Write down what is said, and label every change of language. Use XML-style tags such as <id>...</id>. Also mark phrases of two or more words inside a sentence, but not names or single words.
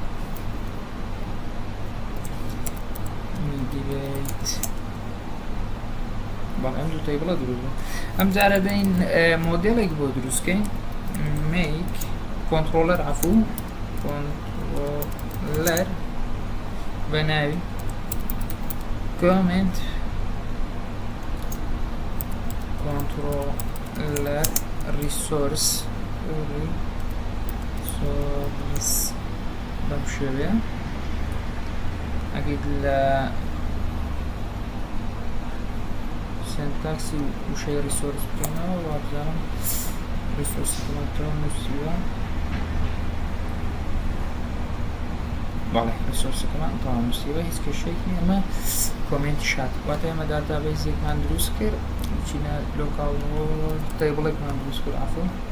<ckb>میگرێت بەڵام ئەم دوو تەیبڵە دروست بوو ئەم جارە بین مۆدێڵێک بۆ دروستکەین make کۆنترۆلەر عەفوو کۆنترۆلەر بە ناوی</ckb> <en>comment controller resource</en> <ckb>بەم شێوەیە ئەگەر لە سنتاکسی وشەی ریسۆرس بکەینەوە وابزانم ریسۆرسەکەمانەوە نووسیوە بەڵێ ریسۆرسەکەمان تەواو نووسیوە هیچ کێشەیەکی نیە ئەمە کۆمنتی شات واتە ئێمە داتابێزێکمان دروست کرد بچینە لۆکاڵ تەیبڵێکمان دروست کرد ئافۆ</ckb>